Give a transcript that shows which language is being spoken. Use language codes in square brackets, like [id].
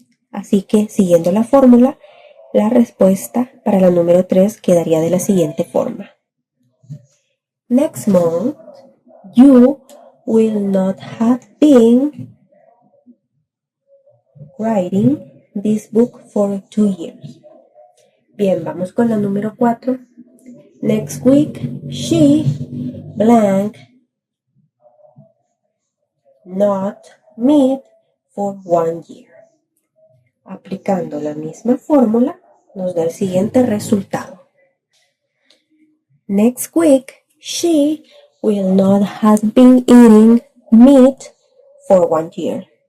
[es] Así que siguiendo la fórmula, la respuesta para la número 3 quedaría de la siguiente forma. [en] Next month, you will not have been writing this book for 2 years. [es] Bien, vamos con la número 4. [en] Next week, she blank not meet for 1 year. [es] Aplicando la misma fórmula, nos da el siguiente resultado. [en] Next week, she will not have been eating meat for 1 year.